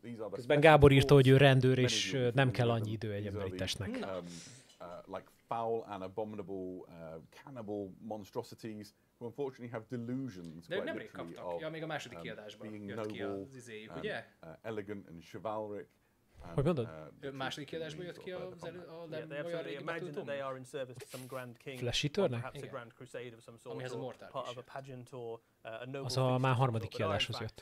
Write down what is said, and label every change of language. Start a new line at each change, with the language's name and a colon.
Hungarian: Közben Gábor írta, hogy ő rendőr, és nem kell annyi idő egy emberi testnek.
English: Like foul and abominable cannibal monstrosities who unfortunately have delusions.
Hungarian: De nemrég kaptak. Ja, még a második kiadásban jött ki az izéjük, ugye?
English: Elegant and chivalric.
Hungarian: Hogy mondod? Második kiadásban jött ki a olyan régi Battle Flash Eaternek? Amihez a Mortal is. Az a már harmadik kiadáshoz jött.